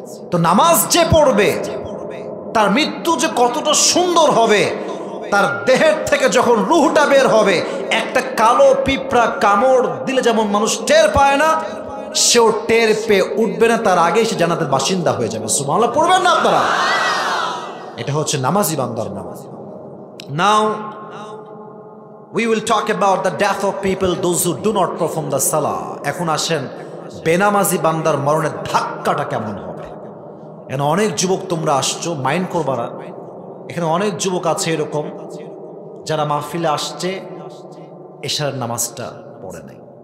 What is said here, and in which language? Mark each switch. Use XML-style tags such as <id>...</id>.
<bn>তো নামাজ যে পড়বে তার মৃত্যু যে কতটা সুন্দর হবে, তার দেহের থেকে যখন রুহটা বের হবে, একটা কালো পিঁপড়া কামড় দিলে যেমন মানুষ টের পায় না, সেও টের পেয়ে উঠবে না, তার আগেই সে জান্নাতের বাসিন্দা হয়ে যাবে। সুবহানাল্লাহ পড়বেন না আপনারা? এটা হচ্ছে নামাজি বান্দার নামাজ।</bn> <en>Now we will talk about the death of people, those who do not perform the salah.</en> <bn>এখন আসেন বেনামাজি বান্দার মরণের ধাক্কাটা কেমন হবে। এখানে অনেক যুবক তোমরা আসছো, মাইন্ড করবা না। এখানে অনেক যুবক আছে এরকম যারা মাহফিলে আসছে, এশার নামাজটা পড়ে নাই।</bn>